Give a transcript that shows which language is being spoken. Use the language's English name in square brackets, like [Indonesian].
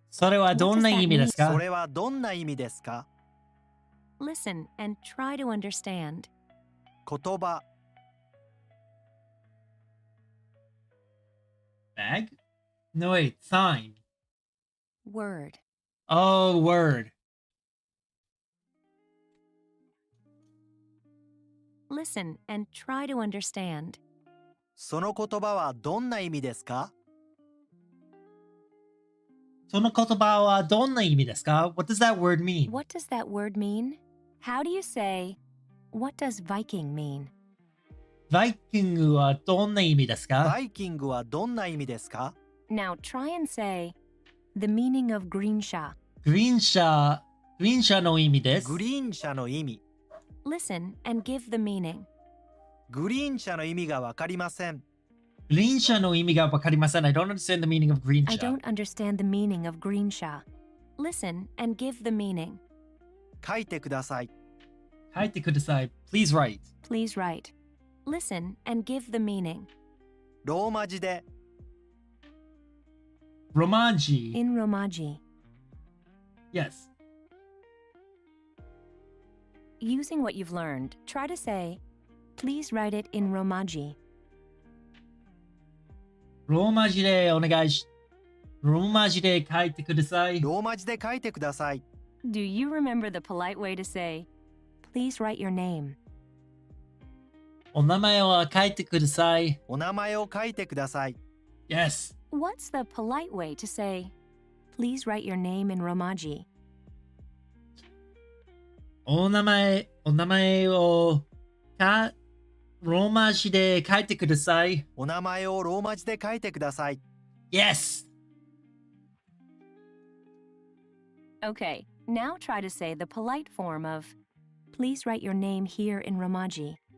[Japanese] それはどんな意味ですか？それはどんな意味ですか？ [English] listen and try to understand. [Japanese] 言葉、 [English] Bag? No, wait. Sign. Word. Oh, word. Listen and try to understand. [Japanese] その言葉はどんな意味ですか？その言葉はどんな意味ですか？ [English] What does that word mean? What does that word mean? How do you say, what does Viking mean? [Japanese] バイキングはどんな意味ですか？バイキングはどんな意味ですか？ [English] Now try and say, the meaning of Greensha. [Japanese] グリーン車の意味です。グリーン車の意味。 [English] Listen and give the meaning. [Japanese] グリーン車の意味がわかりません。グリーン車の意味がわかりません。 [English] I don't understand the meaning of green I [Japanese] 車。 [English] don't understand the meaning of Greensha. Listen and give the meaning. [Japanese] 書いてください。書いてください。 [English] Please write. Please write. Listen and give the meaning. [Japanese] ローマ字で、 [English] Romanji. In Romaji. Yes. Using what you've learned, try to say, please write it in Romaji. [Japanese] ローマ字でお願いし。ローマ字で書いてください。ローマ字で書いてください。 [English] Do you remember the polite way to say, please write your name? [Japanese] お名前を書いてください。お名前を書いてください。 [English] Yes. What's the polite way to say, please write your name in Romaji? [Japanese] お名前をローマ字で書いてください。お名前をローマ字で書いてください。 [English] Yes. Okay, now try to say the polite form of, please write your name here in Romaji.